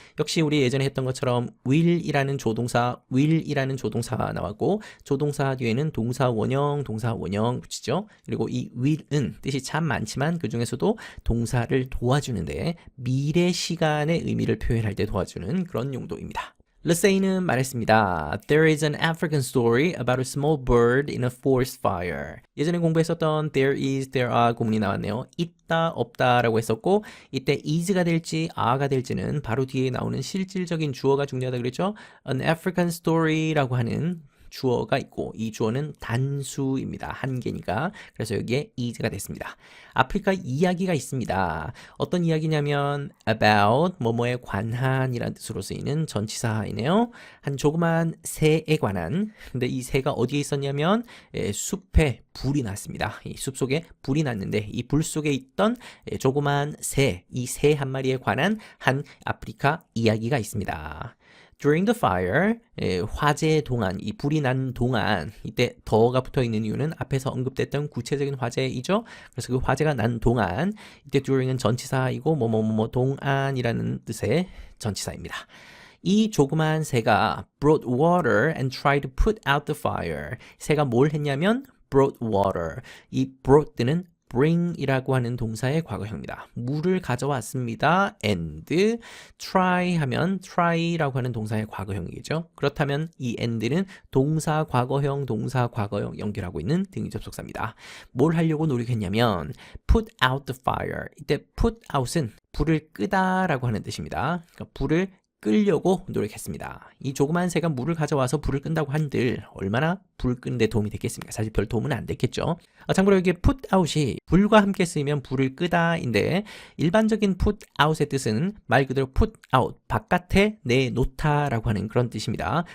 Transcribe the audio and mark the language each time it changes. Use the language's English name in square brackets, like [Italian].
[Korean] 역시 우리 예전에 했던 것처럼 will이라는 조동사가 나왔고 조동사 뒤에는 동사 원형 붙이죠. 그리고 이 will은 뜻이 참 많지만 그 중에서도 동사를 도와주는데 미래 시간의 의미를 표현할 때 도와주는 그런 용도입니다. 르세이는 말했습니다. [English] There is an African story about a small bird in a forest fire. [Korean] 예전에 공부했었던 there is, there are 구문이 나왔네요. 있다, 없다 라고 했었고 이때 is가 될지 are가 될지는 바로 뒤에 나오는 실질적인 주어가 중요하다 그랬죠. [English] An African story [Korean] 라고 하는 주어가 있고 이 주어는 단수입니다. 한 개니까. 그래서 여기에 is가 됐습니다. 아프리카 이야기가 있습니다. 어떤 이야기냐면 about 뭐뭐에 관한이라는 뜻으로 쓰이는 전치사이네요. 한 조그만 새에 관한. 근데 이 새가 어디에 있었냐면 숲에 불이 났습니다. 이 숲 속에 불이 났는데 이 불 속에 있던 조그만 새, 이 새 한 마리에 관한 한 아프리카 이야기가 있습니다. [English] During the fire, [Korean] 화재 동안, 이 불이 난 동안, 이때 더가 붙어 있는 이유는 앞에서 언급됐던 구체적인 화재이죠. 그래서 그 화재가 난 동안, 이때 during은 전치사이고 뭐뭐뭐 동안이라는 뜻의 전치사입니다. 이 조그만 새가 [English] brought water and tried to put out the fire. [Korean] 새가 뭘 했냐면 [English] brought water. [Korean] 이 brought는 bring이라고 하는 동사의 과거형입니다. 물을 가져왔습니다. and try 하면 try라고 하는 동사의 과거형이겠죠. 그렇다면 이 and는 동사 과거형 연결하고 있는 등위 접속사입니다. 뭘 하려고 노력했냐면 [English] put out the fire. [Korean] 이때 put out은 불을 끄다라고 하는 뜻입니다. 그러니까 불을 끌려고 노력했습니다. 이 조그만 새가 물을 가져와서 불을 끈다고 한들 얼마나 불 끄는데 도움이 됐겠습니까? 사실 별 도움은 안 됐겠죠. 참고로 여기 put out이 불과 함께 쓰이면 불을 끄다인데 일반적인 put out의 뜻은 말 그대로 put out, 바깥에 내놓다라고 하는 그런 뜻입니다.